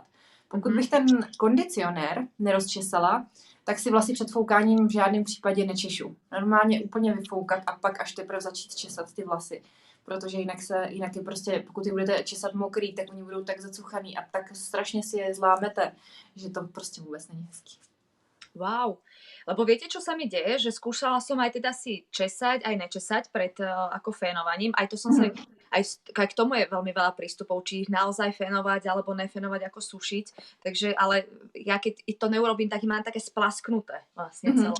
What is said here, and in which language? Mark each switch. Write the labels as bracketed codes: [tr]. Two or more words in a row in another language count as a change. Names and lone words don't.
[cs] Pokud bych ten kondicionér nerozčesala, tak si vlasy před foukáním v žádném případě nečešu. Normálně úplně vyfoukat a pak až teprve začít česat ty vlasy. Protože jinak je prostě, pokud je budete česat mokrý, tak oni budou tak zacuchaný a tak strašně si je zlámete, že to prostě vůbec není hezký. Wow. [sk] Lebo viete, čo sa mi deje? Že skúšala som aj teda si česať, aj nečesať pred ako fénovaním. Aj to som sa, aj k tomu je veľmi veľa prístupov, či ich naozaj fénovať, alebo nefénovať, ako sušiť. Takže, ale ja keď to neurobím, tak mám také splasknuté vlastne celé.